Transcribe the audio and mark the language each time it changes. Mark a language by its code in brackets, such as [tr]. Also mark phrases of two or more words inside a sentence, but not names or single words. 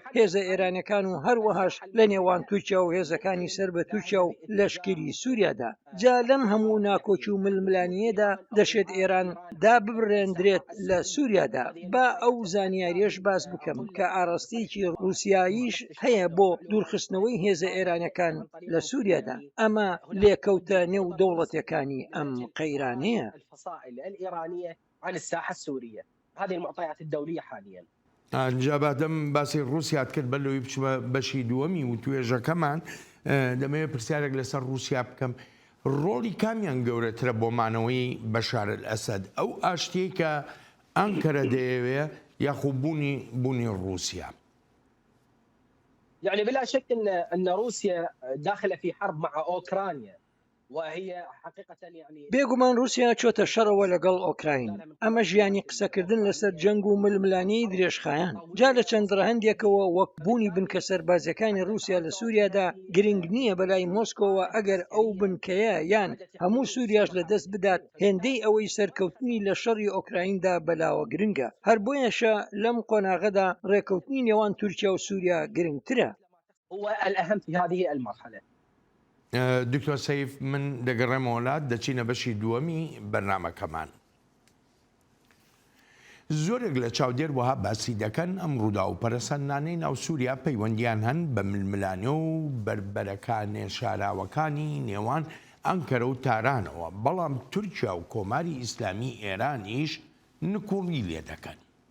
[ckb] هێزە ئێرانەکان و هەروەهاش لە نێوان تورکیا و هێزەکانی سەر بە تورکیا و لەشکری سووریادا جا لەم هەموو ناکۆچی و ململانیەدا دەشێت ئێران داببڕێندرێت لە سووریادا با ئەو زانیاریەش باس بکەم کە ئاڕاستەیەکی رووسیاییش هەیە بۆ دوورخستنەوەی هێزە ئێرانەکان لە سووریادا ئەمە لێکەوتە نێو دەوڵەتەکانی ئەم قەیرانەیە [ar] الفصائل الإيرانية عن الساحة السورية هذه المعطيات الدولية حاليا [ckb] جابادەم باسی رووسیات کرد بەلەوەی بچمە بەشی دووەمی و توێژەکەمان دەمەوێت پرسیارێک لەسەر رووسیا بکەم ڕۆڵی کامیان گەورەترە بۆ مانەوەی بەشار الئەسەد ئەو ئاشتەیە کە ئەنکەرە دەیەوێ یاخو بوونی رووسیا؟ [ar] يعني بلا شك ان روسيا داخله في حرب مع اوكرانيا وهي حقيقه يعني [ckb] بێگومان رووسیا چۆتە شەڕەوە لەگەڵ ئۆکراین ئەمە ژیانی قسەکردن لەسەر جەنگ و ململانەی درێژخایەن جا لە چەند ڕەهەندێکەوە وەک بوونی بنکە سەربازەکانی رووسیا لە سووریادا گرنگ نییە بەلای مۆسکۆوە ئەگەر ئەو بنکەیە یان هەموو سووریاش لەدەست بدات هێندەی ئەوەی سەرکەوتنی لە شەڕی ئۆکرایندا بەلاوە گرنگە هەر بۆیەشە لەم قۆناغەدا ڕێکەوتنی نێوان تورکیا و سووریا گرنگترە. [ar] هو الاهم في هذه المرحله. [ckb] دکتۆر سەیف من دەگەڕێمە وڵات دەچینە بەشی دووەمی بەرنامەکەمان. زۆرێک لە چاودێر وها باسی دەکەن ئەم ڕوودا و پەرەسەندانەی ناو سووریا پەیوەندیان هەن بە ململانێ و بربەرەکانێ شاراوەکانی نێوان ئەنکەرە و تارانەوە، بەڵام تورکیا و کۆماری ئیسلامی ئێرانیش نکوڵی لێ دەکەن.